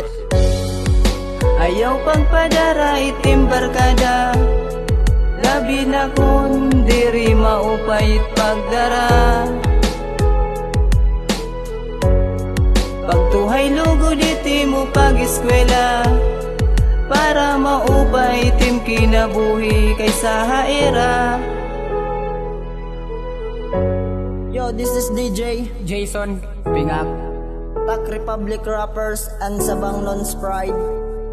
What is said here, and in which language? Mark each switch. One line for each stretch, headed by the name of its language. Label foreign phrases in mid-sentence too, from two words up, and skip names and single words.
Waray: Ayaw pagpadara itim barkada, labi na kung diri maupay pagdara. Pagtuhay lugod iti mo pag-eskwela, para maupay itim kinabuhi kaysa haira.
English: Yo, this is DJ Jason Pingak, Tak Republic Rappers and Sabang Non's Pride.